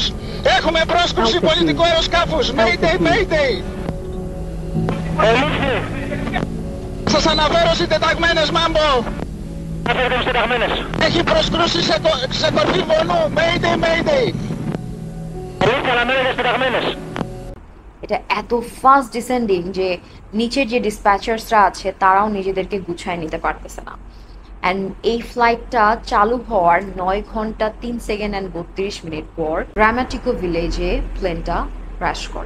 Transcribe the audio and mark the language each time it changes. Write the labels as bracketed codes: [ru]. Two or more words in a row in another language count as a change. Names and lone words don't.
[el] Έχουμε πρόσκρουση πολιτικού αεροσκάφους. Mayday. Ελήφθη. Σας αναφέρω συντεταγμένες, Mambo. Αναφέρετε συντεταγμένες. Έχει προσκρούσει σε κορφή βονού. Mayday. Ελήφθη, αναμένετε συντεταγμένες. [bn] এটা এত [en] fast descending [bn] যে নিচের যে ডিসপ্যাচার্সরা আছে তারাও নিজেদেরকে গুছায় নিতে পারতেছে না। অ্যান্ড এই ফ্লাইটটা চালু হওয়ার 9 ঘন্টা 3 সেকেন্ড অ্যান্ড 32 মিনিট পর গ্রামাটিকো ভিলেজে প্লেনটা ক্র্যাশ করে।